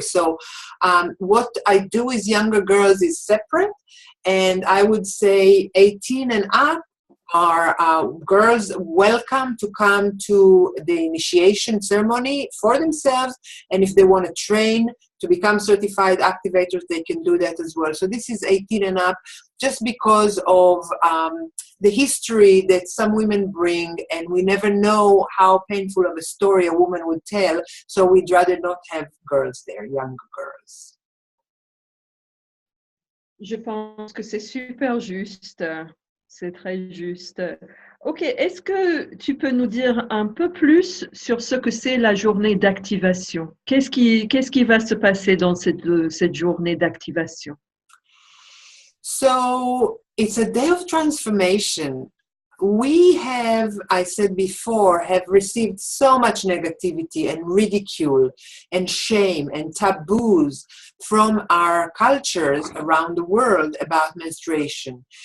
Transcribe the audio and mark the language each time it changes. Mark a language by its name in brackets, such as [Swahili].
[English] So what I do with younger girls is separate, and I would say 18 and up are girls welcome to come to the initiation ceremony for themselves, and if they want to train to become certified activators, they can do that as well. So this is 18 and up, just because of the history that some women bring, and we never know how painful of a story a woman would tell, so we'd rather not have girls there, young girls. [French] Je pense que c'est super juste. C'est très juste. Ok, est-ce que tu peux nous dire un peu plus sur ce que c'est la journée d'activation? Qu'est-ce qui va se passer dans cette journée d'activation? [English] So it's a day of transformation. We have, I said before, have received so much negativity and ridicule and shame and taboos from our cultures around the world about menstruation.